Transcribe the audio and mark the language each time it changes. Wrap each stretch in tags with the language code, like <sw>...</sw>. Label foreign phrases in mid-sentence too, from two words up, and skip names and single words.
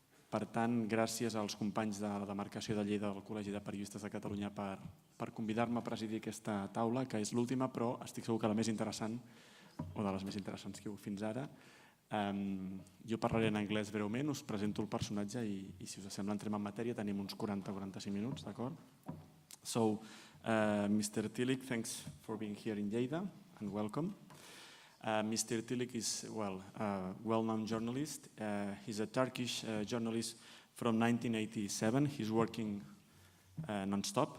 <ca>Per tant, gràcies als companys de la Demarcació de Lleida del Col·legi de Periodistes de Catalunya per convidar-me a presidir aquesta taula, que és l'última, però estic segur que la més interessant, o de les més interessants que hi ha hagut fins ara. Jo parlaré en anglès breument, us presento el personatge i si us sembla entrem en matèria, tenim uns 40-45 minuts, d'acord?</ca> <en>So, Mr. Tilić, thanks for being here in Lleida and welcome. Mr. Tilić is a well-known journalist. He's a Turkish journalist from 1987. He's working non-stop.</en>